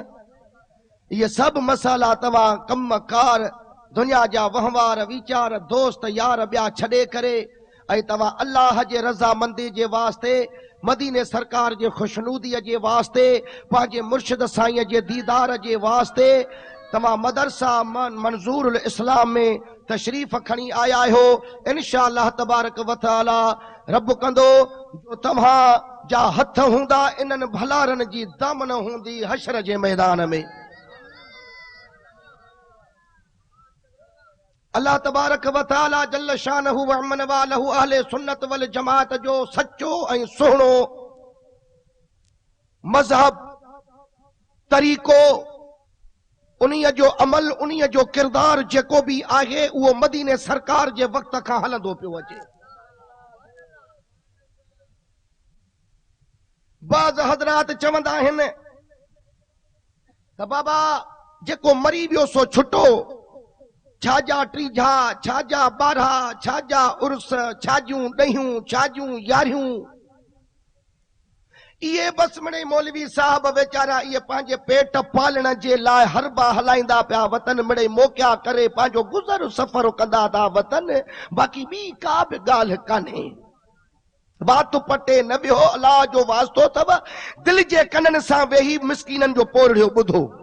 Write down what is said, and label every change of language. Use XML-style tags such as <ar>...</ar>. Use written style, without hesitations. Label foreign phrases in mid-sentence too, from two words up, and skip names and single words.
<sd>इहे सभु मसाला तव्हां कम कार दुनिया जा वहिंवार वीचार दोस्त यार ॿिया छॾे करे ऐं तव्हां अल्लाह जे रज़ामंदी जे वास्ते, मदीने सरकार जे खुशनूदीअ जे वास्ते, पंहिंजे मुर्शिद साईं जे दीदार जे वास्ते तव्हां मदरसा मंजूरुल इस्लाम में तशरीफ़ खणी आया हो।</sd> <ar>إن شاء الله تبارك وتعالى</ar> <sd>रब कंदो जो तव्हां जा हथ हूंदा इन्हनि भलारनि जी दामन हूंदी हशर जे मैदान में।</sd> <ar>الله تبارك وتعالى جل شانه وعم نواله أهل السنة والجماعة</ar> <sd>जो सच्चो ऐं सुहिणो मज़हब तरीक़ो, उन्हीअ जो अमल, उन्हीअ जो किरदार जेको बि आहे उहो मदीने सरकार जे वक़्त खां हलंदो पियो अचे। बाज़ हज़रात चवंदा आहिनि त बाबा जेको मरी वियो सो छुटो, छाजा टीझा, छाजा ॿारहा, छाजा उर्स, छाजूं ॾहियूं, छाजूं यारियूं, इहे बस मिड़े मौलवी साहब वेचारा इहे पंहिंजे पेट पालण जे लाइ हरबा हलाईंदा पिया वतन, मिड़े मोकिया करे पंहिंजो गुज़र सफ़र कंदा था वतन, बाक़ी ॿी का बि ॻाल्हि कान्हे। बात पटे न वियो, अलाह जो वास्तो अथव, दिलि जे कननि सां वेही मिसकीननि जो पोरड़ियो ॿुधो।</sd>